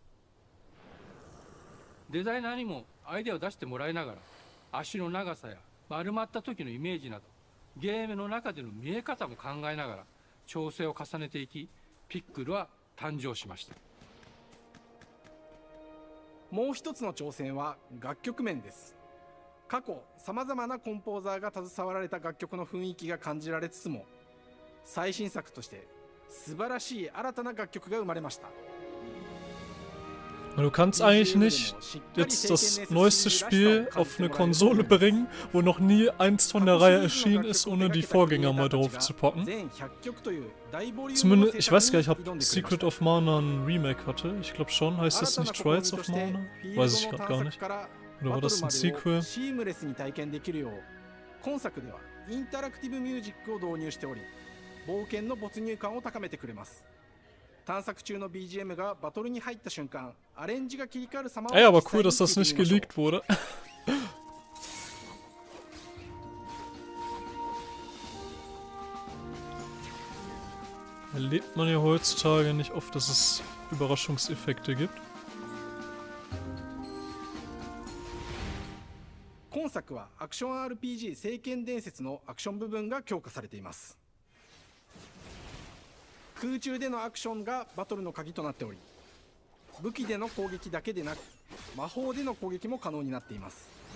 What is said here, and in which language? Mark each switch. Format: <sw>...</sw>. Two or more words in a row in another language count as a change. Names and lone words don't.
<ja>デザイナーにもアイデアを出してもらいながら、足の長さや丸まった時のイメージなどゲームの中での見え方も考えながら調整を重ねていき、ピックルは誕生しました。もう一つの挑戦は楽曲面です。過去さまざまなコンポーザーが携わられた楽曲の雰囲気が感じられつつも、最新作として素晴らしい新たな楽曲が生まれました。</ja> <de>Du kannst eigentlich nicht jetzt das neueste Spiel auf eine Konsole bringen, wo noch nie eins von der Reihe erschienen ist, ohne die Vorgänger mal drauf zu packen. Zumindest, ich weiß gar nicht, ob Secret of Mana ein Remake hatte. Ich glaube schon. Heißt das nicht Trials of Mana? Weiß ich gerade gar nicht. Oder war das ein Sequel?</de> <ja>今作ではインタラクティブミュージックを導入しており、冒険の没入感を高めてくれます。探索中の BGM がバトルに入った瞬間、アレンジが切り替わる様を。</ja> <de>Ey, aber cool, dass das nicht geleakt wurde. Erlebt man ja heutzutage nicht oft, dass es Überraschungseffekte gibt.</de> <ja>今作はアクション RPG 聖剣伝説のアクション部分が強化されています。空中でのアクションがバトルの鍵となっており、武器での攻撃だけでなく魔法での攻撃も可能になっています。</ja>